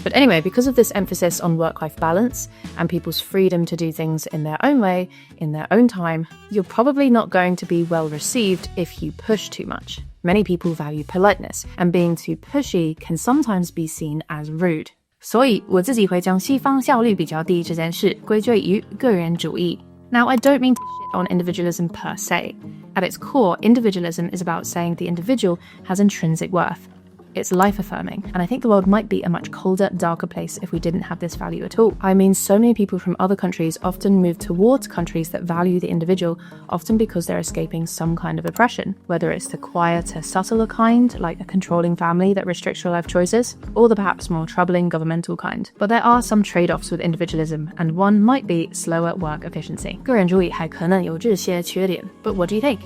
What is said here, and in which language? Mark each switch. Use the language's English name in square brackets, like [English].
[English] But anyway, because of this emphasis on work-life balance and people's freedom to do things in their own way, in their own time, you're probably not going to be well received if you push too much. Many people value politeness, and being too pushy can sometimes be seen as rude. [Chinese] 所以我自己会将西方效率比较低这件事归罪于个人主义。 [English] Now, I don't mean to shit on individualism per se. At its core, individualism is about saying the individual has intrinsic worth. It's life-affirming, and I think the world might be a much colder, darker place if we didn't have this value at all. I mean, so many people from other countries often move towards countries that value the individual, often because they're escaping some kind of oppression, whether it's the quieter, subtler kind, like a controlling family that restricts your life choices, or the perhaps more troubling governmental kind. But there are some trade-offs with individualism, and one might be slower work efficiency. [Chinese] 个人主义还可能有这些缺点, [English] but what do you think?